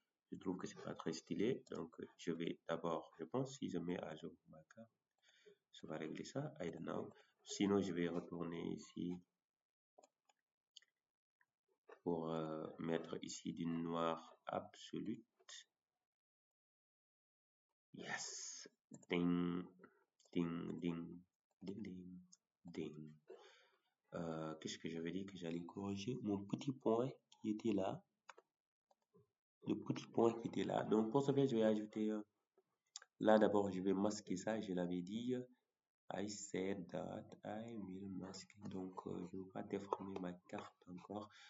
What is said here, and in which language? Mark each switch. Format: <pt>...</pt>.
<fr>Je trouve que c'est pas très stylé. Donc, je vais d'abord, je pense, si je mets à jour ma carte, ça va régler ça.</fr> <en>I don't know.</en> <fr>Sinon, je vais retourner ici pour mettre ici du noir absolu.</fr> <en>Yes. Ding, ding, ding, ding, ding, ding.</en> <fr>Qu'est-ce que j'avais dit que j'allais corriger? Mon petit point qui était là. Le petit point qui était là. Donc, pour ce faire, je vais ajouter là d'abord, je vais masquer ça. Je l'avais dit.</fr> <en>I said that I will mask.</en> <fr>Donc, je ne vais pas déformer ma carte encore.</fr>